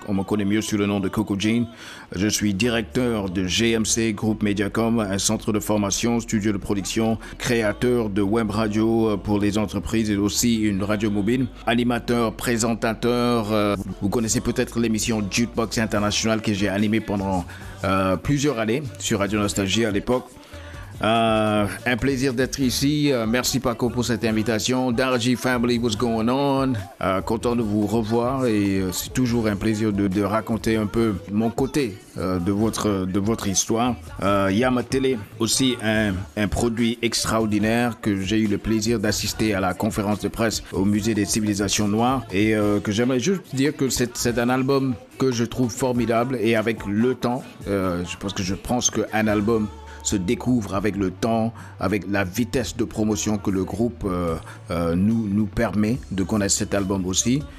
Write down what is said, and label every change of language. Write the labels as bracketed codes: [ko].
[fr] On me connaît mieux sous le nom de Coco Jean. Je suis directeur de GMC Group Mediacom, un centre de formation, studio de production, créateur de web radio pour les entreprises et aussi une radio mobile. Animateur, présentateur. Vous connaissez peut-être l'émission Jukebox International que j'ai animée pendant plusieurs années sur Radio Nostalgie à l'époque. Un plaisir d'être ici. Merci Paco pour cette invitation. [en] Darji Family, what's going on? [fr] Content de vous revoir et c'est toujours un plaisir de raconter un peu mon côté de votre histoire. Yama Télé, aussi un produit extraordinaire que j'ai eu le plaisir d'assister à la conférence de presse au Musée des Civilisations Noires et que j'aimerais juste dire que c'est un album que je trouve formidable et avec le temps, je pense qu'un album se découvre avec le temps, avec la vitesse de promotion que le groupe nous permet de connaître cet album aussi.